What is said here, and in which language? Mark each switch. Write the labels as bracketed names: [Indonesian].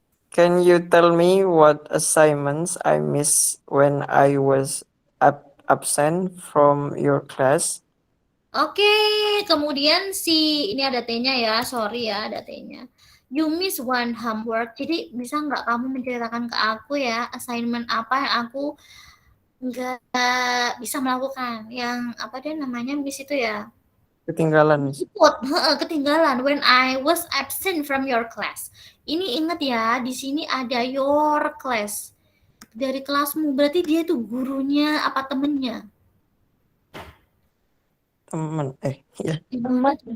[English] Can you tell me what assignments I missed when I was absent from your class? [Indonesian] Oke, kemudian ini ada T-nya ya, sorry ya ada T-nya. [English] You miss one homework, [Indonesian] jadi bisa nggak kamu menceritakan ke aku ya, assignment apa yang aku nggak bisa melakukan, yang apa deh namanya miss itu ya? Ketinggalan, Miss. Ketinggalan [English] when I was absent from your class. [Indonesian] Ini ingat ya, di sini ada [English] your class. [Indonesian] Dari kelasmu, berarti dia tuh gurunya apa temennya? Teman. Ya. Teman.